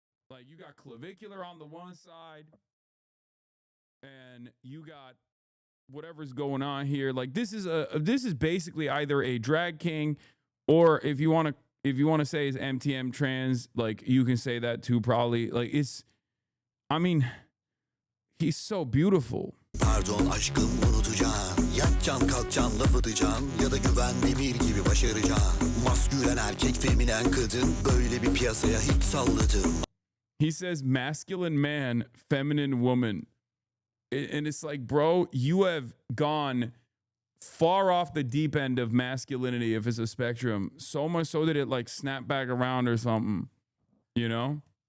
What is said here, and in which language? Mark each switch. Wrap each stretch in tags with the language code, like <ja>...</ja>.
<en>Like, you got clavicular on the one side, and you got whatever's going on here. Like, this is basically either a drag king, or if you want to say it's MTM trans, like, you can say that too, probably. Like, he's so beautiful.</en> <tr>Pardon aşkım unutacağım. Yatacaksın kalkacaksın laf atacaksın. Ya da güven demir gibi başaracaksın. Maskülen erkek feminen kadın. Böyle bir piyasaya hiç salladım.</tr> <en>He says masculine man, feminine woman. And it's like, bro, you have gone far off the deep end of masculinity if it's a spectrum. So much so that it like snapped back around or something. You know?</en>